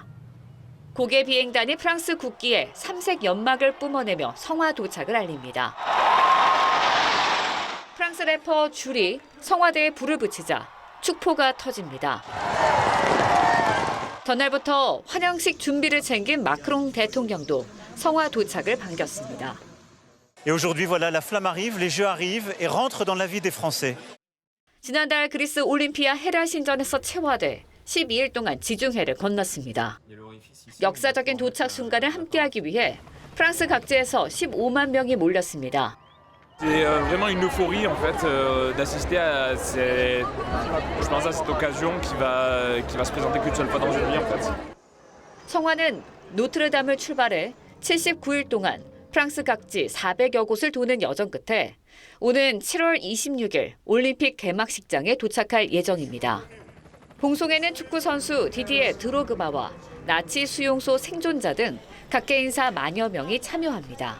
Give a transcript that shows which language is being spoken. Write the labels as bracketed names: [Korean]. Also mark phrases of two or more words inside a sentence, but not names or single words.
[Korean] 고개 비행단이 프랑스 국기에 삼색 연막을 뿜어내며 성화 도착을 알립니다. 프랑스 래퍼 줄이 성화대에 불을 붙이자 축포가 터집니다. 전날부터 환영식 준비를 챙긴 마크롱 대통령도 성화 도착을 반겼습니다. [French] Et aujourd'hui, voilà, la flamme arrive, les Jeux arrivent et rentrent dans la vie des Français. [Korean] 지난달 그리스 올림피아 헤라 신전에서 채화돼 12일 동안 지중해를 건넜습니다. 역사적인 도착 순간을 함께하기 위해 프랑스 각지에서 15만 명이 몰렸습니다. [French] C'est vraiment une euphorie en fait d'assister à je pense à cette occasion qui va se présenter qu'une seule fois dans une vie en fait. [Korean] 성화는 노트르담을 출발해 79일 동안 프랑스 각지 400여 곳을 도는 여정 끝에 오는 7월 26일 올림픽 개막식장에 도착할 예정입니다. 봉송에는 축구 선수 디디에 드로그바와 나치 수용소 생존자 등 각계 인사 만여 명이 참여합니다.